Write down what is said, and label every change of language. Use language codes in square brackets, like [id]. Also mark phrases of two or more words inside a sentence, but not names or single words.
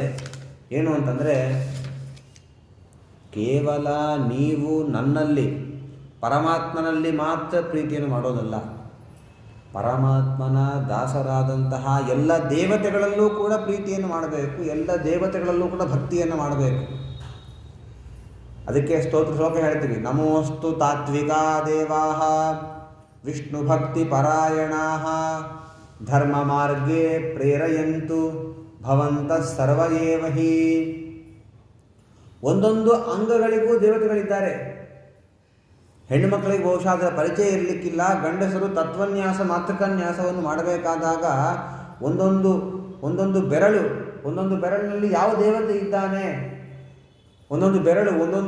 [kn] ಏನು ಅಂತಂದರೆ, ಕೇವಲ ನೀವು ನನ್ನಲ್ಲಿ ಪರಮಾತ್ಮನಲ್ಲಿ ಮಾತ್ರ ಪ್ರೀತಿಯನ್ನು ಮಾಡೋದಲ್ಲ, ಪರಮಾತ್ಮನ ದಾಸರಾದಂತಹ ಎಲ್ಲ ದೇವತೆಗಳಲ್ಲೂ ಕೂಡ ಪ್ರೀತಿಯನ್ನು ಮಾಡಬೇಕು, ಎಲ್ಲ ದೇವತೆಗಳಲ್ಲೂ ಕೂಡ ಭಕ್ತಿಯನ್ನು ಮಾಡಬೇಕು. ಅದಕ್ಕೆ ಸ್ತೋತ್ರ ಶ್ಲೋಕ ಹೇಳ್ತೀವಿ, [sa] ನಮೋಸ್ತು ತಾತ್ವಿಕಾ ದೇವಾಃ ವಿಷ್ಣು ಭಕ್ತಿ ಪರಾಯಣಾಃ ಧರ್ಮ ಮಾರ್ಗೇ ಪ್ರೇರಯಂತು ಭವಂತಃ ಸರ್ವ ಏವ ಹಿ. [kn] ಒಂದೊಂದು ಅಂಗಗಳಿಗೂ ದೇವತೆಗಳಿದ್ದಾರೆ. ಹೆಣ್ಣು ಮಕ್ಕಳಿಗೆ ಬಹುಶಃ ಅದರ ಪರಿಚಯ ಇರಲಿಕ್ಕಿಲ್ಲ. ಗಂಡಸರು ತತ್ವನ್ಯಾಸ ಮಾತೃಕನ್ಯಾಸವನ್ನು ಮಾಡಬೇಕಾದಾಗ ಒಂದೊಂದು ಬೆರಳಿನಲ್ಲಿ ಯಾವ ದೇವತೆ ಇದ್ದಾನೆ ಒಂದೊಂದು ಬೆರಳು, ಒಂದೊಂದು